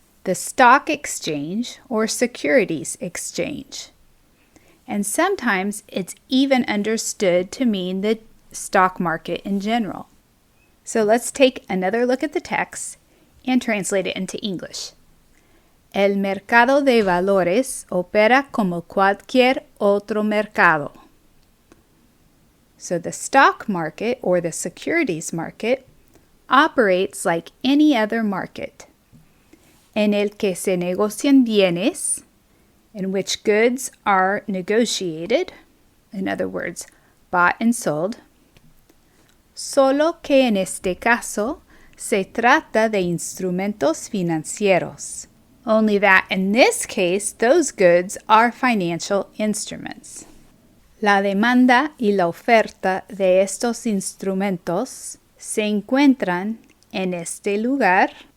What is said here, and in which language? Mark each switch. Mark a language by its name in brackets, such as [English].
[English] the stock exchange or securities exchange. And sometimes it's even understood to mean the stock market in general. So let's take another look at the text and translate it into English. [Spanish] El mercado de valores opera como cualquier otro mercado. [English] So the stock market or the securities market operates like any other market, [Spanish] en el que se negocian bienes, [English] in which goods are negotiated, in other words, bought and sold, [Spanish] solo que en este caso se trata de instrumentos financieros. [English] Only that in this case, those goods are financial instruments. [Spanish] La demanda y la oferta de estos instrumentos se encuentran en este lugar.